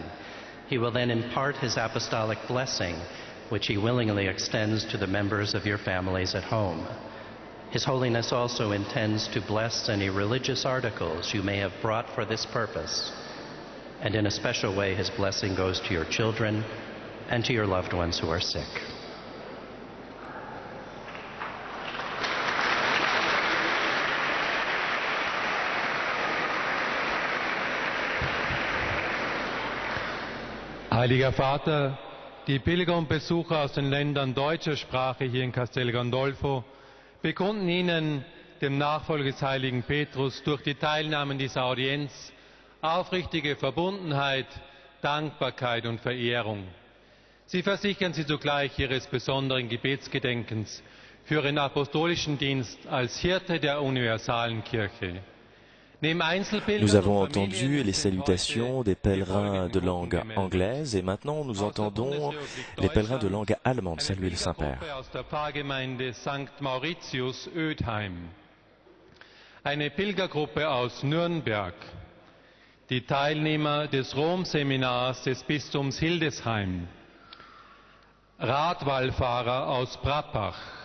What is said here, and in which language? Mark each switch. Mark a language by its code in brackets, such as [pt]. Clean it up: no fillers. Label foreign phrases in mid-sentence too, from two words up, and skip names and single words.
[en] He will then impart his apostolic blessing, which he willingly extends to the members of your families at home. His Holiness also intends to bless any religious articles you may have brought for this purpose. And in a special way, his blessing goes to your children and to your loved ones who are sick. [de] Heiliger Vater, die Pilger und Besucher aus den Ländern deutscher Sprache hier in Castel Gandolfo bekunden Ihnen, dem Nachfolger des heiligen Petrus, durch die Teilnahme an dieser Audienz aufrichtige Verbundenheit, Dankbarkeit und Verehrung. Sie versichern Sie zugleich Ihres besonderen Gebetsgedenkens für Ihren apostolischen Dienst als Hirte der universalen Kirche. [fr] Nous avons entendu les salutations des pèlerins de langue anglaise et maintenant nous entendons les pèlerins de langue allemande saluer le Saint-Père. [de] Eine Pilgergruppe aus Nürnberg, die Teilnehmer des Rom-Seminars des Bistums Hildesheim, Radwallfahrer aus Brappach,